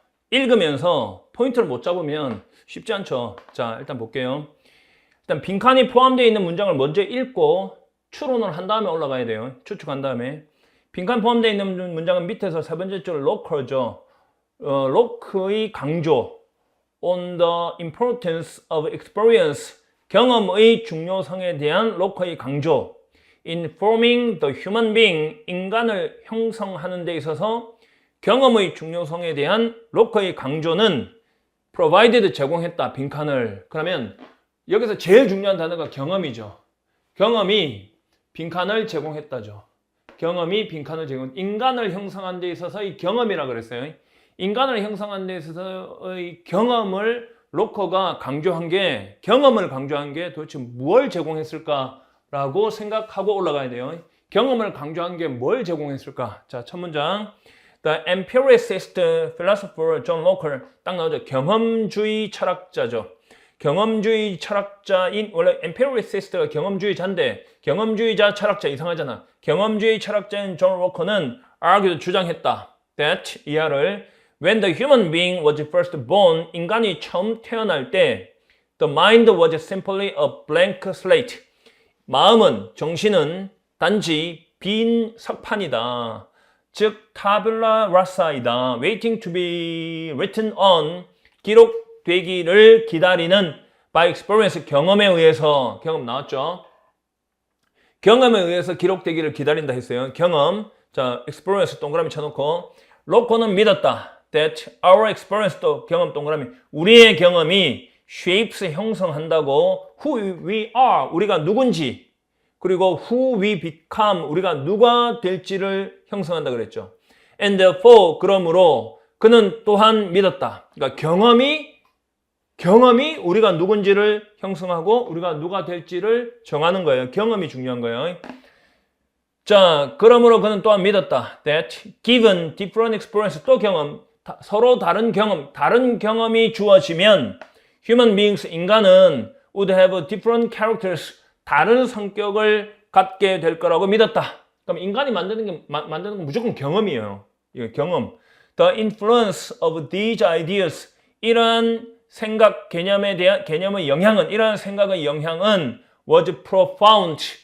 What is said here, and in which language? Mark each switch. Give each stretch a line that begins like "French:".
Korean: 읽으면서 포인트를 못 잡으면 쉽지 않죠. 자, 일단 볼게요. 일단 빈칸이 포함되어 있는 문장을 먼저 읽고 추론을 한 다음에 올라가야 돼요. 추측한 다음에. 빈칸 포함되어 있는 문장은 밑에서 세 번째 줄 로커죠. 로크의 강조.
English: On the importance of experience.
Korean: 경험의 중요성에 대한 로커의 강조.
English: In forming the human being.
Korean: 인간을 형성하는 데 있어서 경험의 중요성에 대한 로커의 강조는 provided 제공했다. 빈칸을. 그러면 여기서 제일 중요한 단어가 경험이죠. 경험이 빈칸을 제공했다죠. 경험이 빈칸을 제공. 인간을 형성한 데 있어서 이 경험이라 그랬어요. 인간을 형성한 데 있어서의 경험을 로커가 강조한 게, 경험을 강조한 게 도대체 뭘 제공했을까라고 생각하고 올라가야 돼요. 경험을 강조한 게 뭘 제공했을까? 자, 첫 문장.
English: The empiricist philosopher John Locke.
Korean: 딱 나오죠. 경험주의 철학자죠. 경험주의 철학자인, 원래 empiricist가 경험주의자인데 경험주의자 철학자 이상하잖아. 경험주의 철학자인 존 로커는 argued 주장했다.
English: that 이하를 when the human being was first born.
Korean: 인간이 처음 태어날 때
English: the mind was simply a blank slate.
Korean: 마음은, 정신은 단지 빈 석판이다. 즉 tabula rasa이다.
English: waiting to be written on.
Korean: 기록되기를 기다리는
English: by experience.
Korean: 경험에 의해서. 경험 나왔죠? 경험에 의해서 기록되기를 기다린다 했어요. 경험. 자, experience 동그라미 쳐놓고 로커는 믿었다.
English: that our experience.
Korean: 또 경험 동그라미. 우리의 경험이 shapes 형성한다고
English: who we are.
Korean: 우리가 누군지.
English: 그리고 who we become.
Korean: 우리가 누가 될지를 형성한다 그랬죠.
English: And therefore.
Korean: 그러므로 그는 또한 믿었다. 그러니까 경험이 우리가 누군지를 형성하고 우리가 누가 될지를 정하는 거예요. 경험이 중요한 거예요. 자, 그러므로 그는 또한 믿었다.
English: That given different experience.
Korean: 또 경험. 서로 다른 경험이 주어지면
English: human beings.
Korean: 인간은
English: would have different characters.
Korean: 다른 성격을 갖게 될 거라고 믿었다. 그럼 인간이 만드는 건 무조건 경험이에요. 이거 경험.
English: The influence of these ideas.
Korean: 이러한 생각, 개념의 영향은, 이러한 생각의 영향은
English: was profound.